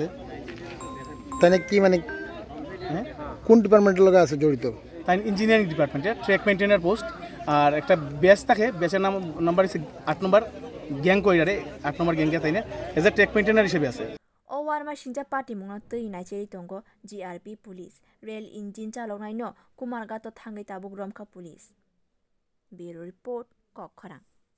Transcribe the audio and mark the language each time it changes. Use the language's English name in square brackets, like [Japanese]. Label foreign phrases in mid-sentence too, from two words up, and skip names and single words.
[Bangla] তাইনে কি মানে হ্যাঁ কোন ডিপার্টমেন্টের লোক আছে জড়িত তাই ইঞ্জিনিয়ারিং ডিপার্টমেন্টে [English] track maintainer post [Bangla] আর একটা ব্যাচ থাকে ব্যাচের নাম্বার হচ্ছে 8 নম্বর গ্যাং কইরারে 8 নম্বর গ্যাংকে তাইনে [English] as a track maintainer [Bangla] হিসেবে আছে [Kok Borok] ও ওয়ারমা সিনজা Patimungno twi naicherwi tongo GRP [English] police rail engine [Kok Borok] chaloknai no Kumarghat thangai tabuk romkha [English] police bureau report [Kok Borok] khorok